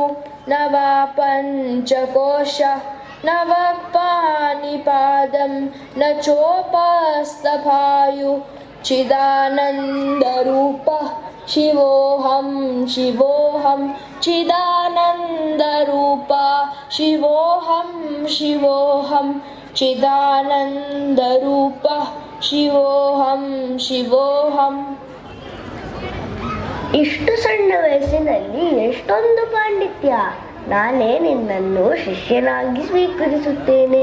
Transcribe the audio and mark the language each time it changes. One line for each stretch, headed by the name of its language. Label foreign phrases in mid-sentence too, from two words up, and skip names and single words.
Sanskrit: न वा पञ्चकोश न वा पाणिपादं न चोपस्थपायु चिदानन्दरूप शिवोऽहं शिवोऽहं चिदानन्दरूप शिवोऽहं शिवोऽहं चिदानन्दरूप शिवोऽहं शिवोऽहं.
Kannada: ಇಷ್ಟು ಸಣ್ಣ ವಯಸ್ಸಿನಲ್ಲಿ ಎಷ್ಟೊಂದು ಪಾಂಡಿತ್ಯ! ನಾನೇ ನಿನ್ನನ್ನು ಶಿಷ್ಯನಾಗಿ ಸ್ವೀಕರಿಸುತ್ತೇನೆ.